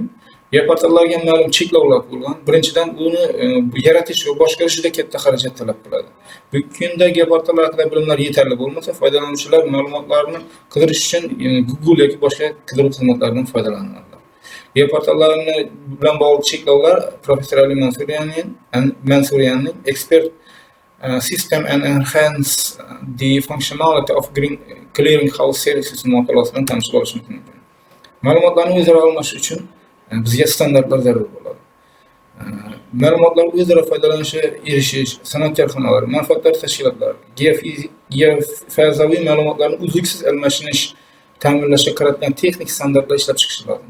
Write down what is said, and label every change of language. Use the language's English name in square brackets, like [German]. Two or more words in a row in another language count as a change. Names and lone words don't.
[Uzbek] Geoportallarga ma'lum cheklovlar qo'yilgan. Birinchidan, uni yaratish va boshqarish juda katta xarajat talab qiladi. Bugungi kunda geoportallar haqida bilimlar yetarli bo'lmasa, foydalanuvchilar ma'lumotlarni qidirish uchun Google yoki boshqa qidiruv xizmatlaridan foydalanadi. Geoportallarni bilan bog'liq cheklovlar professor Ali Mansurianning Expert System and Enhance the Functionality of Clearinghouse Services maqolasidan tanishib olishingiz mumkin. Ma'lumotlarni o'zaro almashish uchun bizga standartlar zarur bo'ladi. Ma'lumotlar o'zaro foydalanishi, erishish, sanoat korxonalari, manfaatdor tashkilotlar, geofazoviy ma'lumotlarni uzluksiz almashish ta'minlashga qaratilgan texnik standartlar ishlab chiqish lozim.